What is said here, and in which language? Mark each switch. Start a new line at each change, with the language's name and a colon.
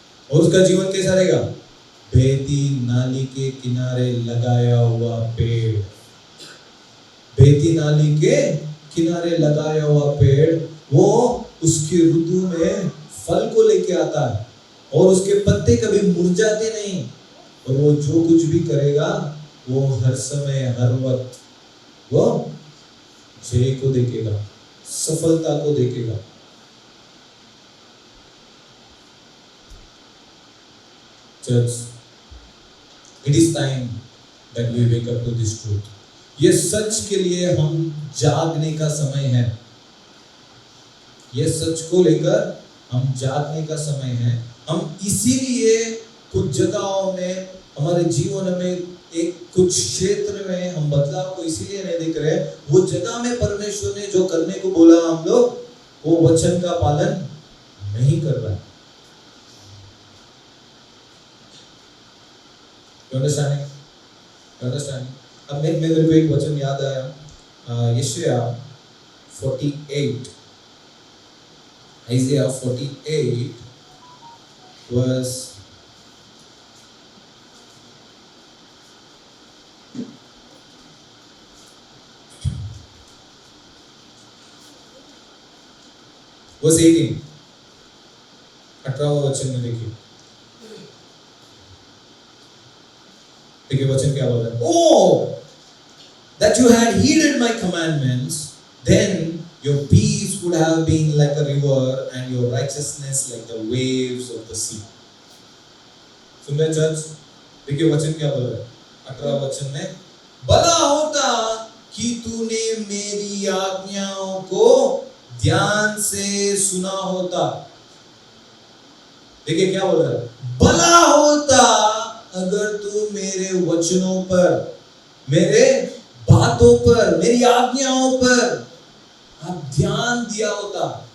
Hindi: और उसका जीवन कैसा रहेगा? बहती नाली के किनारे लगाया हुआ पेड़, बहती नाली के किनारे लगाया हुआ पेड़, वो उसकी ऋतु में फल को लेके आता है और उसके पत्ते कभी मुरझाते नहीं, और वो जो कुछ भी करेगा वो हर समय हर वक्त वो जय को देखेगा, सफलता को देखेगा।
English: Church, it is time that we wake up to this truth.
Hindi: ये सच के लिए हम जागने का समय है, ये सच को लेकर हम जागने का समय है। हम इसीलिए कुछ जगहों में हमारे जीवन में एक कुछ क्षेत्र में हम बदलाव को इसीलिए नहीं देख रहे, वो जगह में परमेश्वर ने जो करने को बोला हम लोग वो वचन का पालन नहीं कर रहा है। अंडरस्टैंडिंग। अब मेरे को एक वचन याद आया, यशाया 48,
English: Isaiah 48 verse 18,
Hindi: 18वां वचन में देखिए, देखिए वचन क्या बोल रहा है?
English: Oh, that you had heeded my commandments, then your peace would have been like a river and your righteousness like the waves of the sea.
Hindi: सुन रहे चर्च? देखिए वचन क्या बोल रहा है 18 वचन में, भला होता कि तूने मेरी आज्ञाओं को ध्यान से सुना होता। देखिए क्या बोल रहा है? भला होता अगर तू मेरे वचनों पर, मेरे बातों पर, मेरी आज्ञाओं पर आप ध्यान दिया होता।